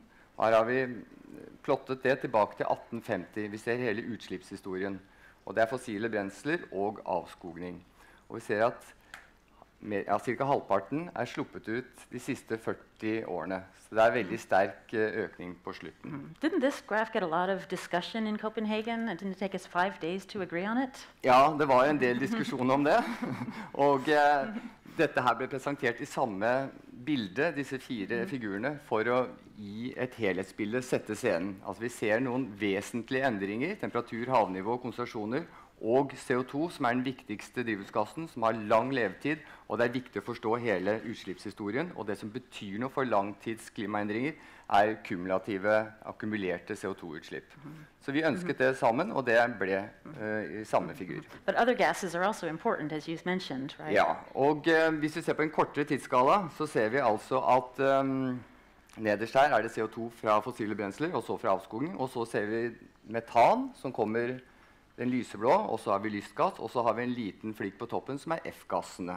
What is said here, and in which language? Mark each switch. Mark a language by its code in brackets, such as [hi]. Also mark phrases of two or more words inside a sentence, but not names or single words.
[no] Her har vi plottet det tilbake til 1850. Vi ser hele utslippshistorien. Og det er fossile brensler og avskogning. Og vi ser at cirka halvparten er sluppet ut de siste 40 årene. Så det er veldig sterk økning på slutten. [en] Didn't this graph get a lot of discussion in Copenhagen? And didn't it take us 5 days to agree on it? [no] Ja, det var en del diskusjon om det. Og dette her ble presentert I samme bilde, disse 4 figurene, for å gi et helhetsbilde, sette scenen. Altså vi ser noen vesentlige endringer, temperatur, havnivå, konsentrasjoner, og CO2, som er den viktigste drivhusgassen, som har lang levetid, og det er viktig å forstå hele utslippshistorien, og det som betyr noe for langtids klimaendringer, er kumulative, akkumulerte CO2-utslipp. Så vi ønsket det sammen, og det ble I samme figur. [en] But other gases are also important, as you mentioned, right? [no] Ja, og hvis vi ser på en kortere tidsskala, så ser vi altså at nederst her er det CO2 fra fossile brensler, og så fra avskoging, og så ser vi metan, som kommer den lyseblå, og så har vi lystgass, og så har vi en liten flikk på toppen som er F-gassene.